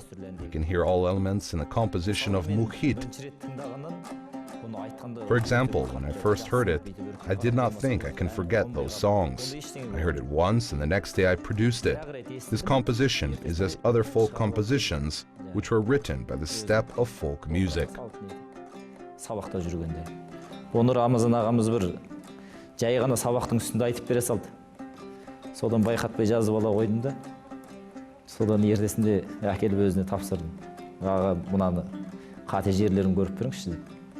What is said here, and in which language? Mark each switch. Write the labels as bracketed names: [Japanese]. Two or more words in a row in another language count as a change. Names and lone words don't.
[English] You can hear all elements in the composition of Mukhit. For example, when I first heard it, I did not think I can forget those songs. I heard it once and the next day I produced it. This composition is as other folk compositions which were written by the steppe of folk music. [Kazakh] Сабақта жүргенде. Оны Рамазан ағамыз бір жай ғана сабақтың үстінде айтып бере салды. Содан байқатпай жазып ала қойдым да. Содан ертесінде әкеліп өзіне тапсырдым. Аға, мынаны қате жерлерін көріп беріңізші деп.